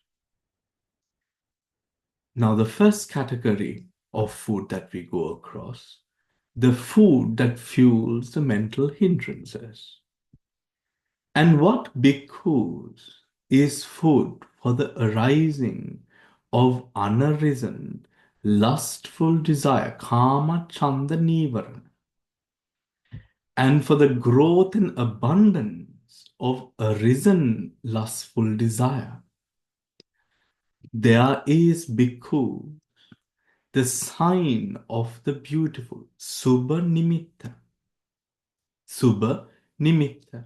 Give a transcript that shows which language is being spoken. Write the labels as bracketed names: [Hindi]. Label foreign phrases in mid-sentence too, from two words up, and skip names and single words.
[English] Now, the first category of food that we go across, the food that fuels the mental hindrances. And what bhikkhus is food for the arising of unarisen, lustful desire, [Pali] kama chanda nivarana, [English] and for the growth and abundance of arisen lustful desire. There is bhikkhu, the sign of the beautiful, [Pali] Subha Nimitta, Subha Nimitta.